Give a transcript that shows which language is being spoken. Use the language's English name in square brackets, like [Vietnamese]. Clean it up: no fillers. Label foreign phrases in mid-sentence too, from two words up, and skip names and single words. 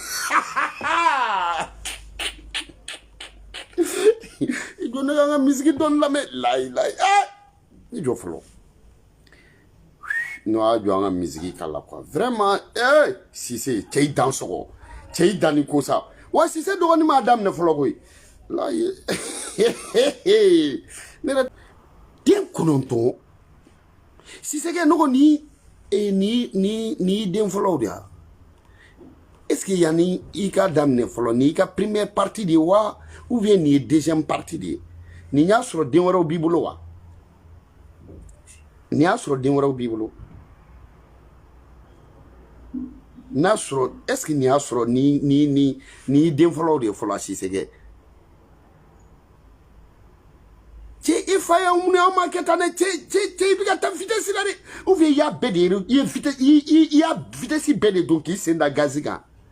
[Bambara] i jɔ ne ka n ka misiki dɔɔni lamɛn layi i jɔ fɔlɔ n'o y'a jɔ an ka misiki k'a la [French] quoi vraiment [Bambara] Cissé cɛ i dan sɔgɔ cɛ i dan ni ko sa wa Cissé dɔgɔnin m'a daminɛ fɔlɔ koyi layi ne yɛrɛ den 9 Cissé kɛ ne ko ni den fɔlɔw de ya [French] est-ce que [Bambara] yani i ka daminɛ fɔlɔ ni i ka [French] première partie [Bambara] de wa [French] ou bien [Bambara] ni ye [French] deuxième partie [Bambara] de ni y'a sɔrɔ den wɛrɛw b'i bolo wa ni y'a sɔrɔ den wɛrɛw b'i bolo n'a sɔrɔ [French] est-ce que [Bambara] ni y'a sɔrɔ ni den fɔlɔw de fɔlɔ Cissé kɛ cɛ i fa ye mun ye an ma kɛ tan dɛ cɛ i bɛ ka taa vitesse la dɛ [French] ou bien [Bambara] i y'a bɛɛ de i y'a vitesse bɛɛ de don k'i sen da gazi kan